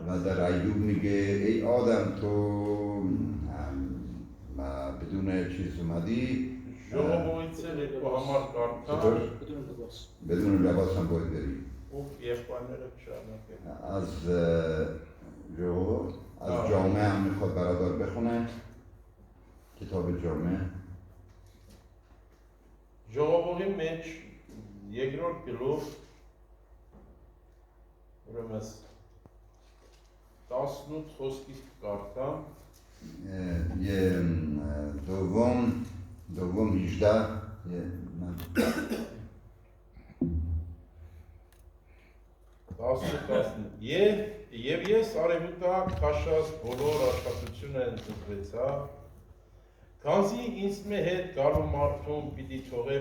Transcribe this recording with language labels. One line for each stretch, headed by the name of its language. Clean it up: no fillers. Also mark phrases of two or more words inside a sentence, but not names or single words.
Persian: و در ایوب میگه ای آدم تو بدون چیز اومدی
Armenian: Ժողովույցը երկու համար կարդամ
Persian: چطور؟ بدون لباس هم باید بری.
Armenian: ու եղբայրները շարունակեն։
Persian: از جامعه هم میخواد برادر بخونه کتاب جامعه.
Armenian: Ժողովի մեջ երկրորդ գլուխ ուրեմն 18 խոսքից կարդամ
Persian: یه دوم 18
Armenian: Եվ ես արևուտակ քաշած բոլոր աշխատությունը ընդգրկվեցա, քանզի ինձ հետ գալու մարդուն պիտի թողեմ